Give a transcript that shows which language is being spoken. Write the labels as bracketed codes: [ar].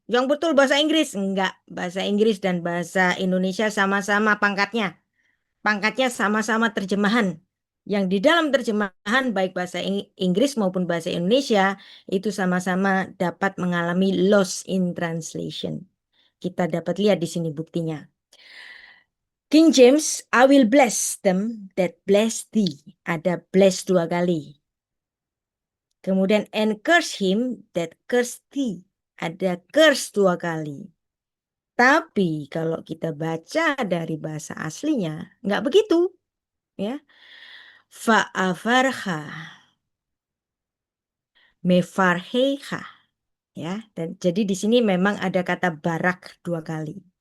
[id] Yang betul bahasa Inggris. Enggak, bahasa Inggris dan bahasa Indonesia sama-sama pangkatnya. Pangkatnya sama-sama terjemahan. Yang di dalam terjemahan baik bahasa Inggris maupun bahasa Indonesia itu sama-sama dapat mengalami loss in translation. Kita dapat lihat di sini buktinya. [en] King James, I will bless them that bless thee. [id] Ada bless dua kali. Kemudian [en] and curse him that curse thee. [id] Ada curse dua kali. Tapi kalau kita baca dari bahasa aslinya, nggak begitu. Ya. [he] Fa'afarha mefarheha. [id] Ya, dan jadi di sini memang ada kata barak dua kali.